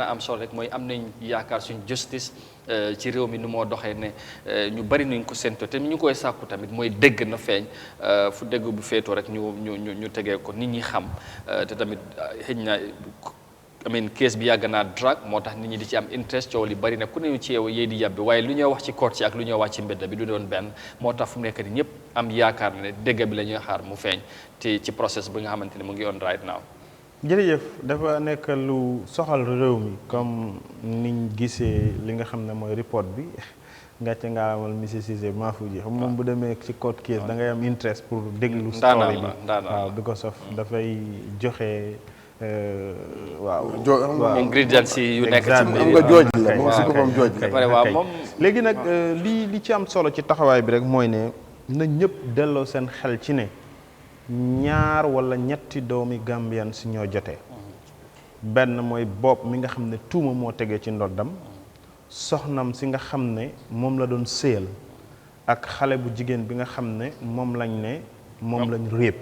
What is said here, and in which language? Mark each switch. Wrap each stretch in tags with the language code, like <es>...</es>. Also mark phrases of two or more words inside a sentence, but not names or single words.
<wo>a am solo rek mooy am nañ yaakaar suñ justice ci réew mi nu moo doxee ne ñu bari nuñ ko sénto te ñu koy sàkku tamit mooy dëgg na feeñ fu dëgg bu féetoo rek ñu tegee ko nit ñi xam te tamit xëj na case bi yàgg naa drag moo tax nit ñi di ci am interest coow li bari na ku ne ci yow yéey di yàbbi waaye lu ñuy wax ci court ci ak lu ñuy wax ci mbedd bi du doon benn moo tax fu mu nekk ni ñëpp am yaakaar ne dëgg bi la ñuy xaar mu feeñ te ci process bi nga xamante ne mu ngi</wo> <en>on right now.</en> <wo>jërëjëf dafa nekk lu soxal réew mi comme niñ gisee li nga xam ne mooy report bi ngàcce nga amal monsieur Cissé Mahfouji xam moom bu demee ci</wo> <en>court case</en> <wo>da ngay am interest pour déglu story bi waaw</wo> <en>because of</en> <wo>dafay joxe waaw ingredients yu nekk ci am nga jooj la moom si boppam jooj la waaw moom léegi nag li ci am solo ci taxawaay bi rek mooy ne na ñëpp delloo seen xel ci ne ñaar wala ñetti doomi Gambian si ñoo jotee benn mooy bopp mi nga xam ne tuuma moo tegee ci ndoddam soxnam si nga xam ne moom la doon séyal ak xale bu jigéen bi nga xam ne moom lañ réeb</wo>